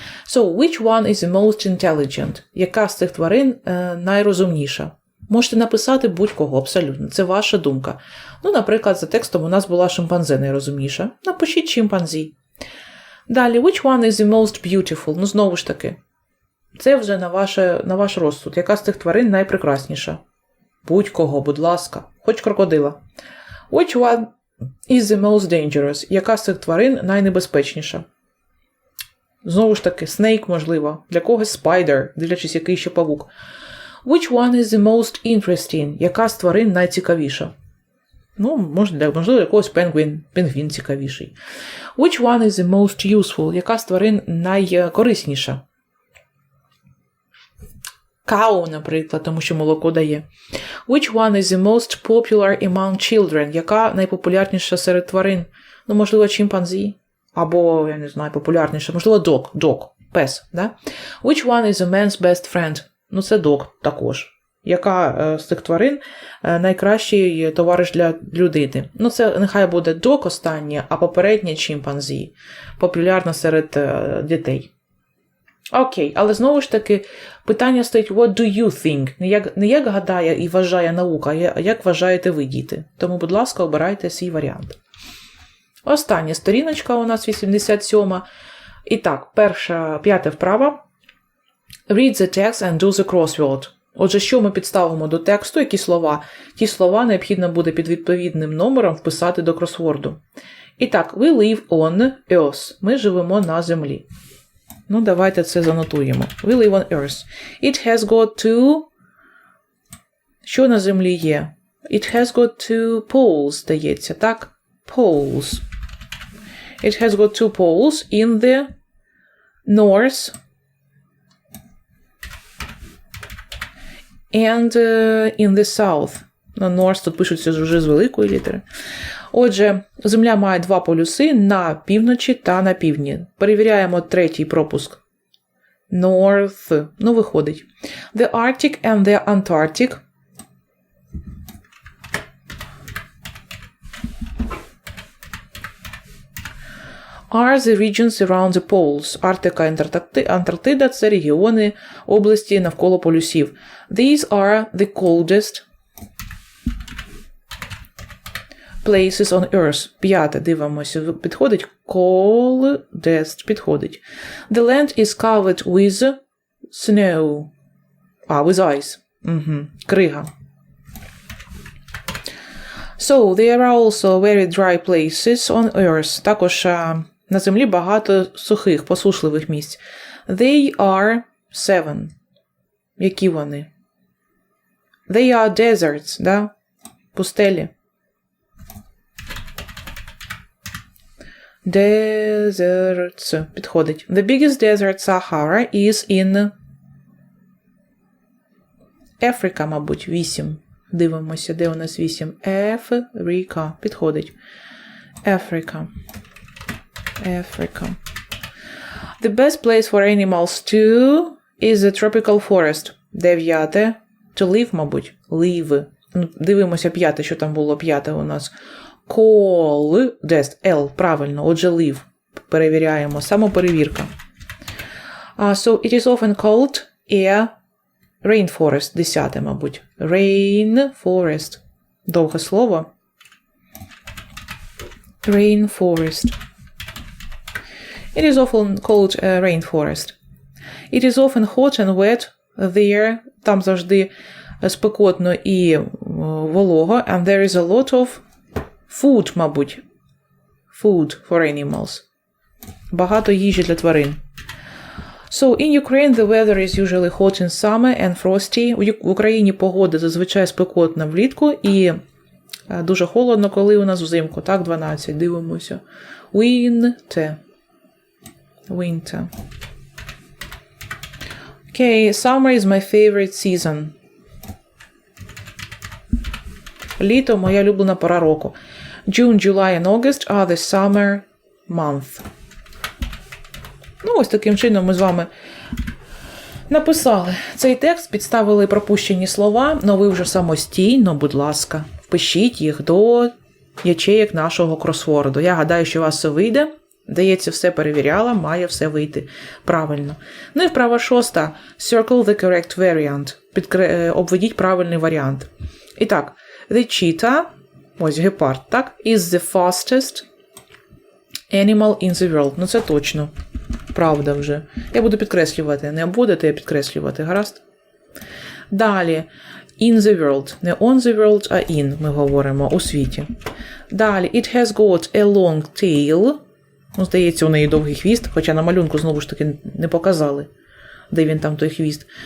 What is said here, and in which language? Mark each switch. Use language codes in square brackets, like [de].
[en] So, which one is the most intelligent? [uk] Яка з цих тварин найрозумніша? Можете написати будь-кого, абсолютно. Це ваша думка. Ну, наприклад, за текстом у нас була шимпанзе найрозумніша. Напишіть шимпанзі. Далі, [en] which one is the most beautiful? [uk] Ну, знову ж таки. Це вже на ваш розсуд. Яка з цих тварин найпрекрасніша? Будь-кого, будь ласка. Хоч крокодила. [en] Which one is the most dangerous? [uk] Яка з цих тварин найнебезпечніша? Знову ж таки, snake, можливо. Для когось spider, дивлячись, який ще павук. [en] Which one is the most interesting? [uk] Яка з тварин найцікавіша? Ну, можливо, для когось пінгвін цікавіший. [en] Which one is the most useful? [uk] Яка з тварин найкорисніша? Cow, наприклад, тому що молоко дає. [en] Which one is the most popular among children? [uk] Яка найпопулярніша серед тварин? Ну, можливо, чимпанзі. Або, я не знаю, популярніша. Можливо, dog, пес. Да? [en] Which one is a man's best friend? [uk] Ну, це dog також. Яка з цих тварин найкращий товариш для людини? Ну, це нехай буде dog останнє, а попереднє чимпанзі. Популярна серед дітей. Окей, але знову ж таки, питання стоїть [en] what do you think? [uk] Не як гадає і вважає наука, а як вважаєте ви, діти. Тому, будь ласка, обирайте свій варіант. Остання сторіночка у нас 87. І так, п'ята вправа. [en] Read the text and do the crossword. [uk] Отже, що ми підставимо до тексту, які слова? Ті слова необхідно буде під відповідним номером вписати до кросворду. І так, [en] we live on Earth. [uk] Ми живемо на землі. Ну, давайте це занотуємо. [en] We live on Earth. It has got two... [uk] Що на землі є? [en] It has got two poles, [uk] здається, так? [en] Poles. It has got two poles in the north and in the south. [uk] На north тут пишуться вже з великої літери. Отже, Земля має два полюси на півночі та на півдні. Перевіряємо третій пропуск. North. Ну, виходить. [en] The Arctic and the Antarctic are the regions around the poles. [uk] Арктика і Антарктида – це регіони, області навколо полюсів. [en] These are the coldest places on Earth. [uk] П'яте, дивимося, підходить. [en] Coldest, [uk] підходить. [en] The land is covered with snow. With ice. [uk] Крига. [en] So, there are also very dry places on Earth. [uk] Також на землі багато сухих, посушливих місць. [en] They are 7. [uk] Які вони? [en] They are deserts, да? [uk] Пустелі. [en] Deserts. [uk] Підходить. [en] The biggest desert Sahara is in Africa, [uk] мабуть, [en] 8. [uk] Дивимося, де у нас 8. Africa. Підходить. Africa. [en] The best place for animals to is the tropical forest. 9. To live, [uk] мабуть. [en] Live. [uk] Дивимося п'яте, що там було п'яте у нас. Coldest. L. Правильно. Отже, live. Перевіряємо. Самоперевірка. [en] So, it is often called a rainforest. [uk] 10, мабуть. Rainforest. Довге слово. [en] Rainforest. It is often called a rainforest. It is often hot and wet there. [uk] Там завжди спекотно і волого. [en] And there is a lot of food, [uk] мабуть. [en] Food for animals. [uk] Багато їжі для тварин. [en] So, in Ukraine the weather is usually hot in summer and frosty. [uk] В Україні погода зазвичай спекотна влітку і дуже холодно, коли у нас взимку. Так, 12. Дивимося. Winter. [en] Okay, summer is my favorite season. [uk] Літо – моя улюблена пора року. [en] June, July and August are the summer month. [uk] Ну, ось таким чином ми з вами написали цей текст, підставили пропущені слова, но ви вже самостійно, будь ласка, впишіть їх до ячеїк нашого кросворду. Я гадаю, що у вас все вийде. Здається, все перевіряла, має все вийти правильно. Ну і вправа [en] 6. Circle the correct variant. [uk] Обведіть правильний варіант. І так, [en] the cheetah, [uk] ось гепард, так, [en] is the fastest animal in the world. [uk] Ну це точно. Правда вже. Я буду підкреслювати. Не будете підкреслювати, гаразд? Далі. [en] In the world. [uk] Не [en] on the world, [uk] а in ми говоримо у світі. Далі. [en] It has got a long tail. [uk] Ну, здається, у неї довгий хвіст, хоча на малюнку, знову ж таки, не показали, де він там той хвіст.